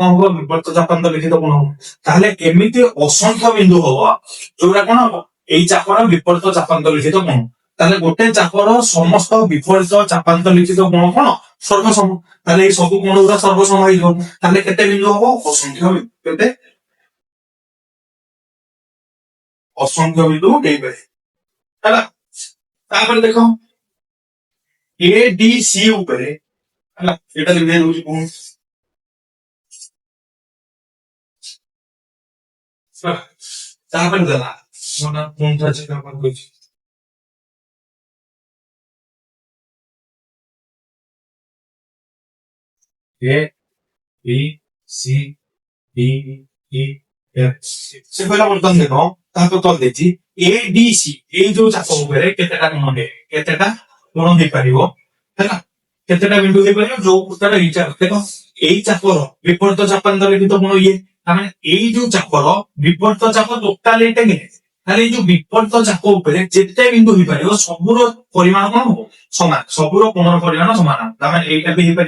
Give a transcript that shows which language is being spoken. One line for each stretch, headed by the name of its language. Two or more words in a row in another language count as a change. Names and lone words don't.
Odia: ହବ ବିପରୀତ ଚାପାନ୍ତ ଲିଖିତ କଣ ହବ ତାହେଲେ ଏମିତି ଅସଂଖ୍ୟ ବିନ୍ଦୁ ହବ ଯୋଉଟା କଣ ହବ ଏଇ ଚାପର ବିପରୀତ ଚାପାନ୍ତ ଲିଖିତ କୋଣ ତାହେଲେ ଗୋଟେ ଚାପର ସମସ୍ତ ବିପରୀତ ଚାପାନ୍ତ ଲିଖିତ କୋଣ କଣ ସର୍ବସମ ତାହେଲେ এই ସବୁ କୋଣ ଗୁଡା ସର୍ବସମ ହେଇଯିବ ତାହେଲେ କେତେ ବିନ୍ଦୁ ହବ ଅସଂଖ୍ୟ ବିନ୍ଦୁ କେତେ ଅସଂଖ୍ୟ ବିନ୍ଦୁ ହେଇପାରେ ହେଲା ତାପରେ ଦେଖ ଏ ଡି ସି ଉପରେ ହେଲା ଏଟା ଲିଖି ଦଉଛି କୋଣ ତାପରେ ଦେଲା ମୋଟା କୋଣଟା ଅଛି ତାପରେ କହୁଛି ଏ ବି ସି ଡି ଇ ଏଫ ସେ କହିଲା ବର୍ତ୍ତମାନ ଦେଖ ତାହାକୁ ତଲ ଦେଇଛି ଏ ଡି ସି ଏଇ ଯୋଉ ଚାପ ଉପରେ କେତେଟା କୋଣ ହେଇପାରିବ ହେଲା କେତେଟା ବିନ୍ଦୁ ହେଇପାରିବ ଯୋଉ ତାର ଏଇ ଚାପ ଦେଖ ଏଇ ଚାପର ବିପରୀତ ଚାପାନ୍ତ ଲିଖିତ କୋଣ ଇଏ ତାମାନେ ଏଇ ଯୋଉ ଚାପର ବିପରୀତ ଚାପ ଟୋଟାଲ ଏଇଟା କି ତାହେଲେ ଏଇ ଯୋଉ ବିପରୀତ ଚାପ ଉପରେ ଯେତେ ବିନ୍ଦୁ ହେଇପାରିବ ସବୁର ପରିମାଣ କଣ ହବ ସମାନ ସବୁର କୋଣର ପରିମାଣ ସମାନ ତାମାନେ ଏଇଟା ବି ହେଇପାରିବ